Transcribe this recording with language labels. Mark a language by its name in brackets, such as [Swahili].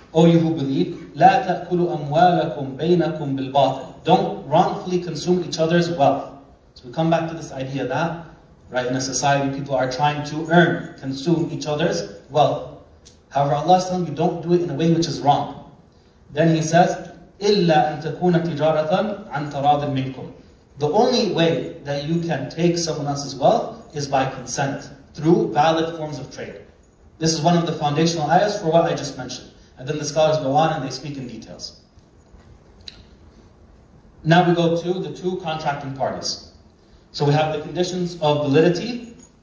[English] O you who believe, [Arabic] La ta'kulu amwalakum baynakum bil batil. [English] Don't wrongfully consume each other's wealth. So we come back to this idea that, right, in a society, people are trying to consume each other's wealth. However, Allah is telling you, don't do it in a way which is wrong. Then He says, [Arabic] إِلَّا أَن تَكُونَ تِجَارَةً عَن تَرَاضٍ مِنْكُمْ. [English] The only way that you can take someone else's wealth is by consent, through valid forms of trade. This is one of the foundational ayahs for what I just mentioned. And then the scholars go on and they speak in details. Now we go to the two contracting parties. So we have the conditions of validity.